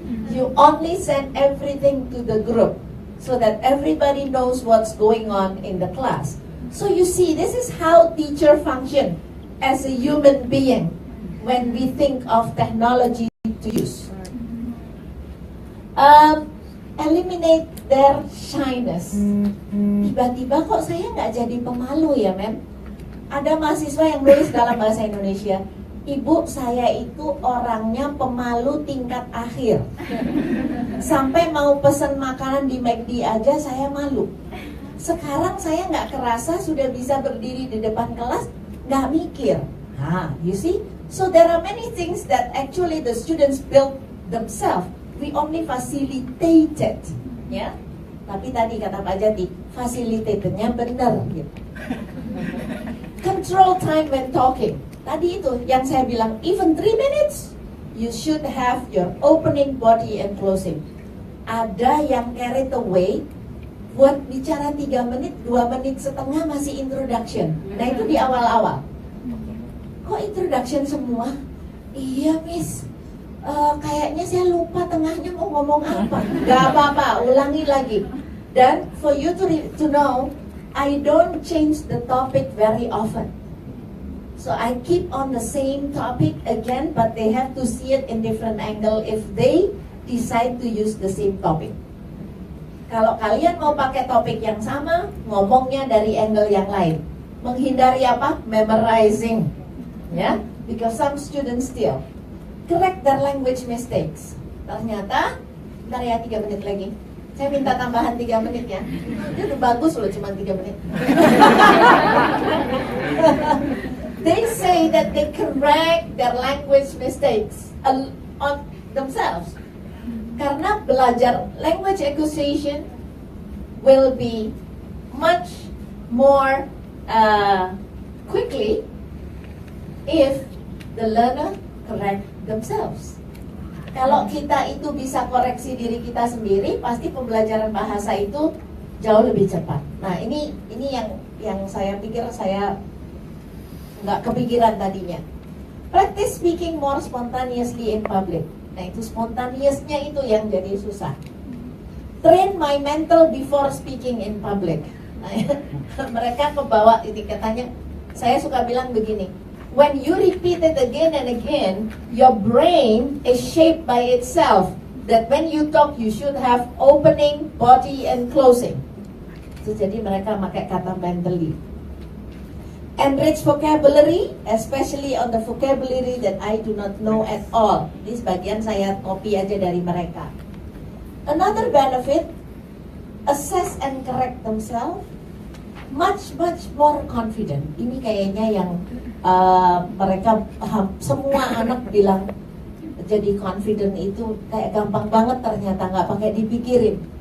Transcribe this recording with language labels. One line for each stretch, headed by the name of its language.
English: You only send everything to the group so that everybody knows what's going on in the class. So you see, this is how teacher function as a human being when we think of technology to use. Eliminate their shyness.
Indonesian: Tiba-tiba kok saya nggak jadi pemalu ya, men? Ada mahasiswa yang nulis dalam bahasa Indonesia, Ibu, saya itu orangnya pemalu tingkat akhir. Sampai mau pesen makanan di McD aja saya malu. Sekarang saya nggak kerasa sudah bisa berdiri di depan kelas, nggak mikir.
English: You see? So there are many things that actually the students build themselves. We only facilitated,
Indonesian: ya. Tapi tadi kata Pak Jati, facilitatornya benar gitu.
English: Control time when talking.
Indonesian: Tadi itu yang saya bilang,
English: even 3 minutes, you should have your opening, body, and closing.
Indonesian: Ada yang
English: carried away,
Indonesian: buat bicara 3 menit, 2 menit setengah masih introduction. Nah itu di awal-awal. Kok introduction semua? Iya miss, kayaknya saya lupa tengahnya mau ngomong apa. Gak apa-apa, ulangi lagi. Dan
English: for you to know, I don't change the topic very often. So I keep on the same topic again, but they have to see it in different angle if they decide to use the same topic.
Indonesian: Kalau kalian mau pakai topik yang sama, ngomongnya dari angle yang lain. Menghindari apa? Memorizing.
English: Ya, because some students still correct their language mistakes.
Indonesian: Ternyata, bentar ya 3 menit lagi. Saya minta tambahan 3 menit ya. Itu udah bagus loh, cuma 3 menit.
English: They say that they correct their language mistakes on themselves.
Indonesian: Karena belajar
English: language acquisition will be much more quickly if the learner correct themselves.
Indonesian: Kalau kita itu bisa koreksi diri kita sendiri, pasti pembelajaran bahasa itu jauh lebih cepat. Nah ini yang saya pikir saya nggak kepikiran tadinya.
English: Practice speaking more spontaneously in public.
Indonesian: Nah itu spontaneousnya itu yang jadi susah.
English: Train my mental before speaking in public.
Indonesian: Nah, mereka kebawa katanya. Saya suka bilang begini.
English: When you repeat it again and again, your brain is shaped by itself. That when you talk, you should have opening, body, and closing. So,
Indonesian: jadi mereka pakai kata
English: mentally. Enrich vocabulary, especially on the vocabulary that I do not know at all.
Indonesian: Ini sebagian saya copy aja dari mereka.
English: Another benefit, assess and correct themselves. Much more confident.
Indonesian: Ini kayaknya yang mereka paham. Semua anak bilang jadi confident itu kayak gampang banget, ternyata nggak pakai dipikirin.